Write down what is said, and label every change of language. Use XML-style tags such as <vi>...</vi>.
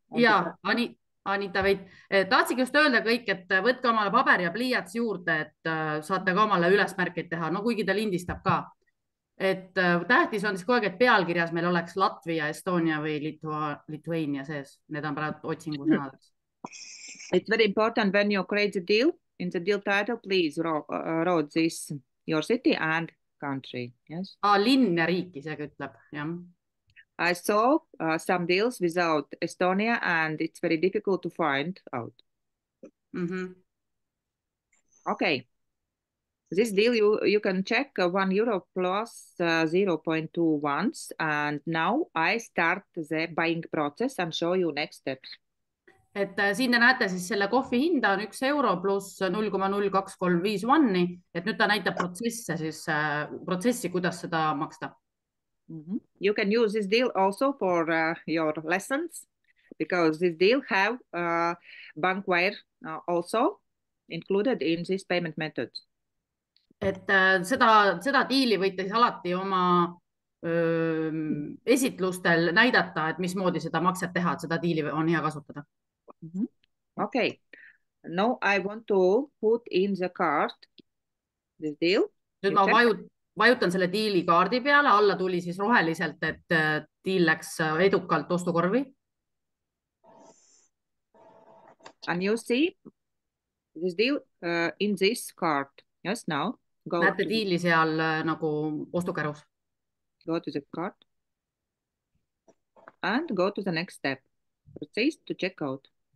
<et>Ja, Anita, tahtsigi just öelda kõik, et võtke omale paber ja pliiats juurde, et saate ka omale ülesmärkeid teha, no kuigi ta lindistab ka. Et tähtis on siis kogu aeg, et pealkirjas meil oleks Latvia, Estonia või Lithuania sees. Need on praegu otsingu sõnadeks.</et> <en>It's very important when you create the deal, in the deal title, please wrote this, your city and country, yes?</en> <et>Linn ja riik isegi ütleb, jah.</et> <en>I saw some deals without Estonia and it's very difficult to find out. Okay. This deal you can check €1 plus 0.2 once, and now I start the buying process and show you next steps.</en> <et>Et siin te näete siis selle kohvi hinda on €1 pluss 0,02351, et nüüd ta näitab protsessi, kuidas seda maksta.</et> <en>You can use this deal also for your lessons because this deal have bank wire also included in this payment method.</en> <et>Et seda diili võite siis alati oma esitlustel näidata, et mismoodi seda makset teha, et seda diili on hea kasutada.</et> <en>Okay, now I want to put in the card this deal.</en> <et>Nüüd ma vajutan selle diili kaardi peale, alla tuli siis roheliselt, et diil läks edukalt ostukorvi.</et> <en>And you see this deal in this card. Yes, now go</en> <et>Näete diili seal nagu ostukärus.</et> <en>Go to the card and go to the next step. Proceed to check out.</en>